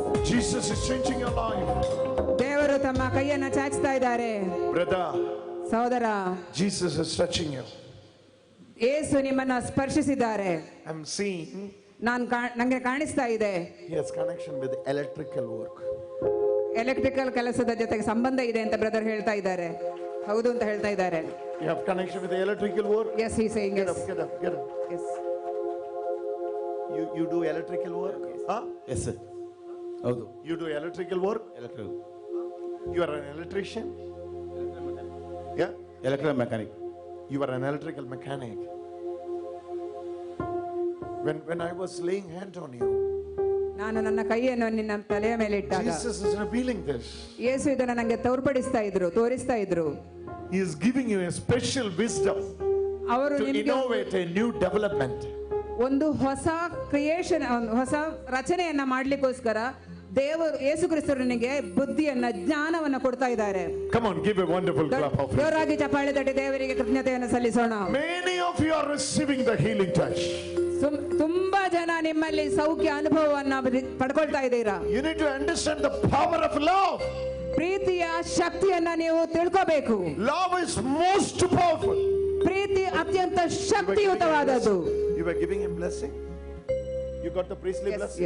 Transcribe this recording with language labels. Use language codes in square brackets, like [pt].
[en] Jesus is changing your life. [kn] ದೇವರು ತಮ್ಮ ಕೈಯನ್ನು ಚಾಚ್ತಾ ಇದ್ದಾರೆ. [en] Brother, [kn] ಸಹೋದರ, [en] Jesus is touching you. [kn] ಯೇಸು ನಿಮ್ಮನ್ನು ಸ್ಪರ್ಶಿಸಿದ್ದಾರೆ. [en] I'm seeing [kn] ನಂಗೆ ಕಾಣಿಸ್ತಾ ಇದೆ. [en] He has connection with electrical work. [kn] Electrical ಕೆಲಸದ ಜೊತೆಗೆ ಸಂಬಂಧ ಇದೆ ಅಂತ ಬ್ರದರ್ ಹೇಳ್ತಾ ಇದ್ದಾರೆ. ಹೌದು ಅಂತ ಹೇಳ್ತಾ ಇದ್ದಾರೆ. [en] You have connection with the electrical work? Yes, he is saying Get yes. up, get up, get up. Yes. You do electrical work? Huh? Yes sir, ಹೌದು. You do electrical work? You are an electrician? Yeah? Electrical mechanic. You are an electrical mechanic. When I was laying hand on you, [kn] ನಾನು ನನ್ನ ಕೈಯನ್ನು ನಿನ್ನ ತಲೆಯ ಮೇಲೆ ಇಟ್ಟಾಗ [en] Jesus is revealing this. [kn] ಯೇಸು ಇದನ್ನು ನನಗೆ ತೋರಿಸ್ತಾ ಇದ್ರು. [en] He is giving you a special wisdom [kn] ಅವರು [en] to [kn] ನಿಮಗೆ [en] innovate a new development. [kn] ಒಂದು ಹೊಸ ಕ್ರಿಯೇಷನ್, ಹೊಸ ರಚನೆಯನ್ನ ಮಾಡ್ಲಿಕ್ಕೋಸ್ಕರ ದೇವರು ಯೇಸು ಕ್ರಿಸ್ತನಿಗೆ ಬುದ್ಧಿಯನ್ನ, ಜ್ಞಾನವನ್ನ ಕೊಡ್ತಾ ಇದ್ದಾರೆ. [en] Come on, give a wonderful clap of [kn] ಜೋರಾಗಿ ಚಪ್ಪಾಳೆ ತಟ್ಟಿ ದೇವರಿಗೆ ಕೃತಜ್ಞತೆಯನ್ನು ಸಲ್ಲಿಸೋಣ. [en] Many of you are receiving the healing touch. [kn] ತುಂಬಾ ಜನ ನಿಮ್ಮಲ್ಲಿ ಸೌಖ್ಯ ಅನುಭವವನ್ನ ಪಡ್ಕೊಳ್ತಾ ಇದ್ದೀರಾ. [en] You need to understand the power of love. [kn] ಪ್ರೀತಿಯ ಶಕ್ತಿಯನ್ನ ನೀವು ತಿಳ್ಕೋಬೇಕು. [en] Love is most powerful. [kn] ಪ್ರೀತಿ ಅತ್ಯಂತ ಶಕ್ತಿಯುತವಾದದ್ದು. [en] You were giving him blessing? You got the priestly blessing?